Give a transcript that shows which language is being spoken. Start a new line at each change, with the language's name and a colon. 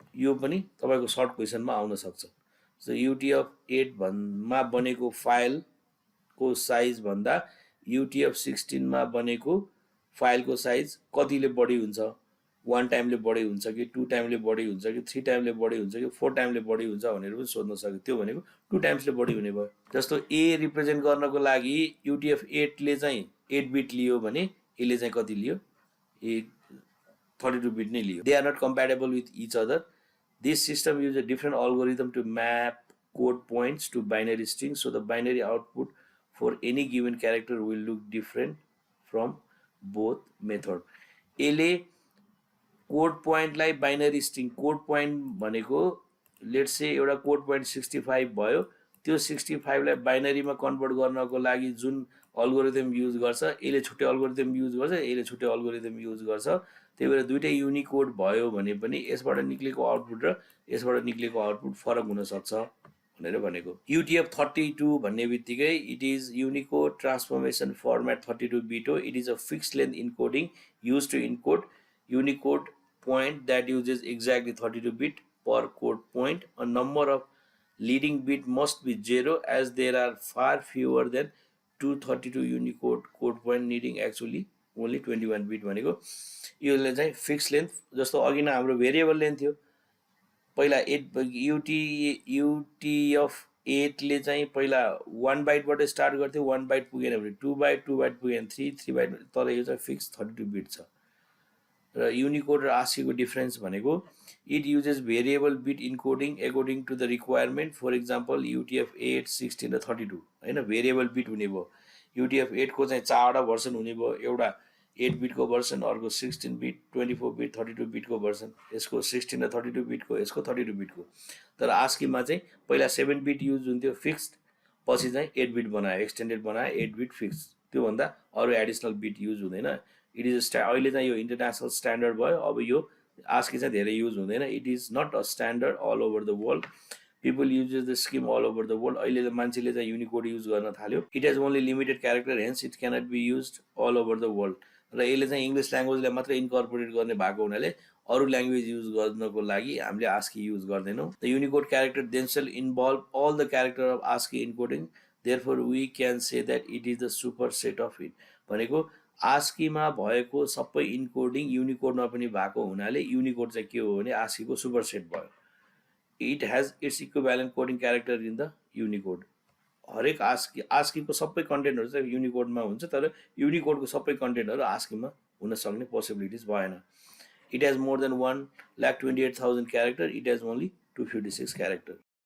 Nepali: यो पनि तपाईको सर्ट क्वेशनमा आउन सक्छ। सो UTF-8 मा बनेको फाइल को साइज भन्दा UTF-16 मा बनेको फाइल को साइज कतिले बढी हुन्छ? 1 टाइमले बढी हुन्छ कि 2 टाइमले बढी हुन्छ कि 3 टाइमले बढी हुन्छ कि 4 टाइमले बढी हुन्छ भनेर पनि सोध्न सक्यो। त्यो भनेको 2 टाइम्सले बढी हुने भयो। जस्तो A रिप्रेजेन्ट गर्नको लागि UTF-8 ले चाहिँ 8 बिट लियो भने यसले चाहिँ कति लियो? 32 bit नै लियो.
English: They are not compatible with each other. This system uses a different algorithm to map code points to binary strings, so the binary output for any given character will look different from both method.
Nepali: यसले code पोइन्टलाई binary string code point भनेको let's say एउटा code point 65 भयो, त्यो 65 लाई बाइनरीमा convert गर्नको लागि जुन algorithm use गर्छ, यसले छुट्टै अल्गोरिदम युज गर्छ, यसले छुट्टै अल्गोरिदम युज गर्छ. त्यही भएर दुईटै युनिकोड भयो भने पनि यसबाट निक्लेको आउटपुट र यसबाट निक्लेको आउटपुट फरक हुन सक्छ भनेर भनेको.
English: UTF-32
Nepali: भन्ने बित्तिकै
English: it is Unicode transformation format 32 bit
Nepali: हो.
English: It is a fixed length encoding use to encode Unicode point that uses exactly 32 bit per code point. A number of leading bit must be 0 as there are far fewer than 232 Unicode code point needing actually only 21 bit
Nepali: भनेको. यसले चाहिँ fix length जस्तो अघि नै हाम्रो variable length थियो पहिला 8 UTF-8 ले चाहिँ पहिला 1 बाइटबाट स्टार्ट गर्थ्यो, 1 बाइट पुगेन भने 2 बाइट, 2 बाइट पुगेन 3 बाइट, तर यो चाहिँ फिक्स 32 बिट छ. र युनिकोड र ASCII को डिफरेन्स भनेको
English: It uses variable bit encoding according to the requirement.
Nepali: For example UTF-8, 16 र 32 हैन भेरिएबल बिट हुने भयो. UTF-8 को चाहिँ चारवटा भर्सन हुने भयो, एउटा 8 बिट को भर्सन, अर्को 16 बिट, 24 बिट, 32 बिट को भर्सन, यसको 16 र 32 बिट को, यसको 32 बिट को. तर ASCII मा चाहिँ पहिला 7 बिट युज हुन्थ्यो फिक्स्ड, पछि चाहिँ 8 बिट बनायो, एक्सटेन्डेड बनायो, 8 बिट फिक्स. त्यो भन्दा अरु एडिसनल बिट युज हुँदैन.
English: it is
Nepali: अहिले चाहिँ यो इन्टरनेसनल स्ट्यान्डर्ड भयो. अब यो ASCII चाहिँ धेरै युज हुँदैन.
English: It is not a standard all over the world. People uses the scheme all over the world.
Nepali: अहिले मान्छेले चाहिँ युनिकोड युज गर्न थाल्यो.
English: It has only limited character, hence it cannot be used all over the world.
Nepali: र यसले चाहिँ English ल्याङ्ग्वेजलाई मात्र incorporate गर्ने भएको हुनाले अरू ल्याङ्ग्वेज युज गर्नको लागि हामीले ASCII युज गर्दैनौँ.
English: The Unicode character themselves involve all the character of ASCII encoding. Therefore we can say that it is the super set of it.
Nepali: भनेको ASCII मा भएको सबै इन्कोडिङ युनिकोडमा पनि भएको हुनाले युनिकोड चाहिँ के हो भने ASCII को सुपर सेट भयो.
English: It has its equivalent coding character in the Unicode.
Nepali: हरेक ASCII को सबै कन्टेन्टहरु चाहिँ युनिकोडमा हुन्छ, तर युनिकोडको सबै कन्टेन्टहरु ASCII मा हुन सक्ने पोसिबिलिटिज भएन.
English: It has more than 1,28,000 character. It has only 256 character.